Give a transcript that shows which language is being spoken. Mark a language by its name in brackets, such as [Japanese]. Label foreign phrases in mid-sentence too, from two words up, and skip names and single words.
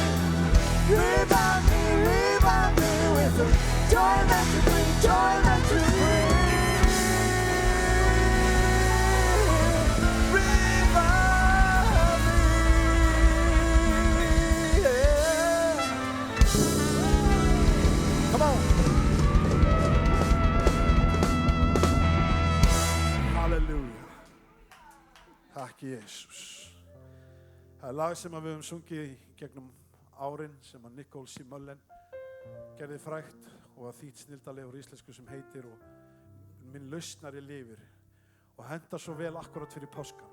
[English] Revive me with the joy that you bring, joy that you bring. Revive me, yeah. Come on. Halleluja. [Icelandic] Takk Jesus. Það lag sem við höfum sungið í gegnum árin sem að Nicole C. Mullen gerði frægt og að þýtt snildarlegur íslensku sem heitir og minn lausnari lifir og hendar svo vel akkurat fyrir páskan.